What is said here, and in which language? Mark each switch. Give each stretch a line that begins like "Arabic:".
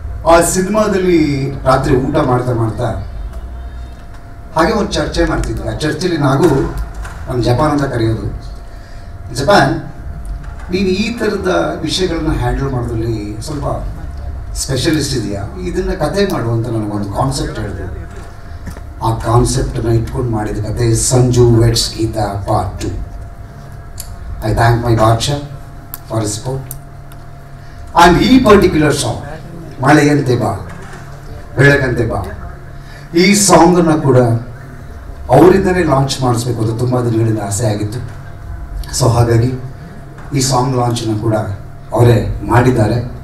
Kannada: ಆ ಸಿನಿಮಾದಲ್ಲಿ ರಾತ್ರಿ ಊಟ ಮಾಡ್ತಾ ಹಾಗೆ ಒಂದು ಚರ್ಚೆ ಮಾಡ್ತಿದ್ವಿ. ಆ ಚರ್ಚೆಯಲ್ಲಿ ನಾನು ಜಪಾನ್ ಅಂತ ಕರೆಯೋದು, ಜಪಾನ್ ನೀನು ಈ ಥರದ ವಿಷಯಗಳನ್ನ ಹ್ಯಾಂಡಲ್ ಮಾಡೋದ್ರಲ್ಲಿ ಸ್ವಲ್ಪ ಸ್ಪೆಷಲಿಸ್ಟ್ ಇದೆಯಾ, ಇದನ್ನು ಕತೆ ಮಾಡುವಂತ ನನಗೊಂದು ಕಾನ್ಸೆಪ್ಟ್ ಹೇಳಿದೆ. ಆ ಕಾನ್ಸೆಪ್ಟನ್ನು ಇಟ್ಕೊಂಡು ಮಾಡಿದ ಕತೆ Sanju vets Geetha part 2.
English: I thank my Badsha for his support.
Kannada: And ಈ ಪರ್ಟಿಕ್ಯುಲರ್ ಸಾಂಗ್ ಮಳೆಯಂತೆ ಬಾ ಬೆಳಕಂತೆ ಬಾ, ಈ ಸಾಂಗನ್ನು ಕೂಡ ಅವರಿಂದನೇ ಲಾಂಚ್ ಮಾಡಿಸ್ಬೇಕು ಅಂತ ತುಂಬ ದಿನಗಳಿಂದ ಆಸೆ ಆಗಿತ್ತು. ಸೊ ಹಾಗಾಗಿ ಈ ಸಾಂಗ್ ಲಾಂಚನ್ನು ಕೂಡ ಅವರೇ ಮಾಡಿದ್ದಾರೆ.